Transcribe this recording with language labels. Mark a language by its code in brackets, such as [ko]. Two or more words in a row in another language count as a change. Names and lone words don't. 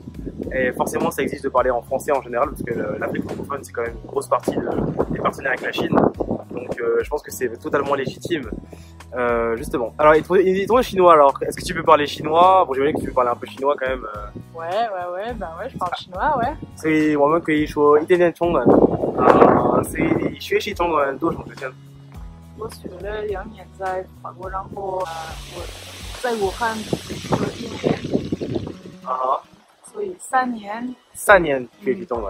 [fr] Et forcément, ça exige de parler en français en général, parce que l'Afrique francophone, c'est quand même une grosse partie des partenaires avec la Chine. Donc, je pense que c'est totalement légitime. Justement. Alors, et toi, chinois, alors, est-ce que tu peux parler chinois? Bon, j'imagine que tu peux parler un peu chinois quand même. Ouais, je parle chinois, ouais. [zh] 所以我们可以说一点点中文。所以你学习中文多长时间？我学了2年在法国，然后我在武汉学了1年。所以3年。 3年学习中文。